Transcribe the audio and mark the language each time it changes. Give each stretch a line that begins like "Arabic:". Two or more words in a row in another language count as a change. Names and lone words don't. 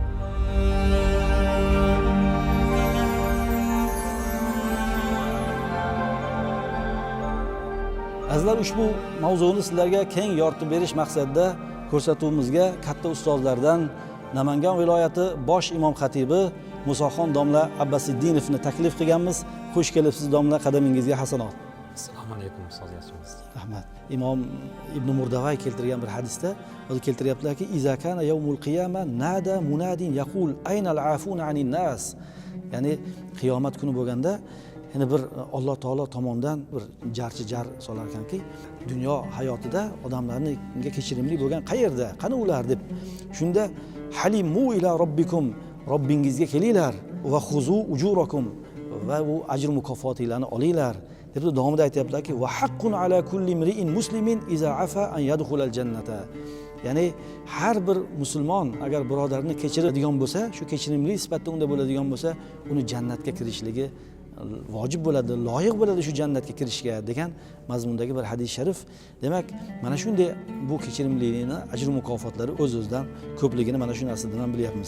Uzbek: Azizlar, ushbu mavzuni sizlarga keng yoritib berish maqsadida ko'rsatuvimizga katta ustozlardan Namangan viloyati bosh imom xatibi Musoxon domla Abbasiddinovni taklif qilganmiz. Xush kelibsiz domla, qadamingizga hasanot. Assalomu alaykum ustoz yaxshimisiz? Rahmat. Imom Ibn Murdavay keltirgan bir hadisda o'zi keltiryaptilarki,
Arabic: إذا كان يوم القيامة نادى مناد يقول أين العافون عن الناس.
Uzbek: Ya'ni qiyomat kuni bo'lganda yana bir Alloh taolo tomonidan bir jarchi jar solar ekanki, dunyo hayotida odamlarga kechirimli bo'lgan qayerda, qani ular deb. Shunda
Arabic: هلموا إلى ربكم,
Uzbek: Robbingizga kelinglar va
Arabic: خذوا أجوركم,
Uzbek: va u ajr mukofotinglarni olinglar deb davomida aytayaptilarki,
Arabic: وحق على كل امرئ مسلم إذا عفا أن يدخل الجنة.
Uzbek: Ya'ni har bir musulmon agar birodarini kechiradigan bo'lsa, shu kechirimli sifatda unda bo'ladigan bo'lsa, uni jannatga kirishligi vojib bo'ladi, loyiq bo'ladi shu jannatga kirishga degan mazmundagi bir hadis sharif. Demak, mana shunday bu kechirimlilikni ajr mukofotlari o'z-o'zidan ko'pligini mana shu narsadan bilyapmiz.